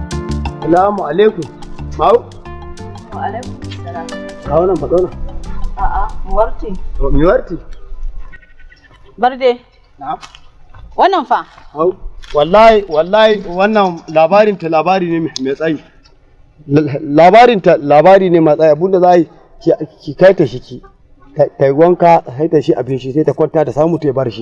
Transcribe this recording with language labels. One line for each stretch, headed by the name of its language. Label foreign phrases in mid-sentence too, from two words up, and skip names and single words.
Arabic: Salamu alaikum. Mau? Wa alaikum salam.
Hausa: Kawo nan faɗo nan. A'a
Fula: Warti. Mi warti? Barde.
Hausa: Na'am. Wannan fa? Wallahi wannan labari ne mai tsayi. Labari ne mai tsayi, abinda za ki kai ta shi ta yi wanka, sai ta shi abin shi sai ta kwanta ta samu ta ya bar shi.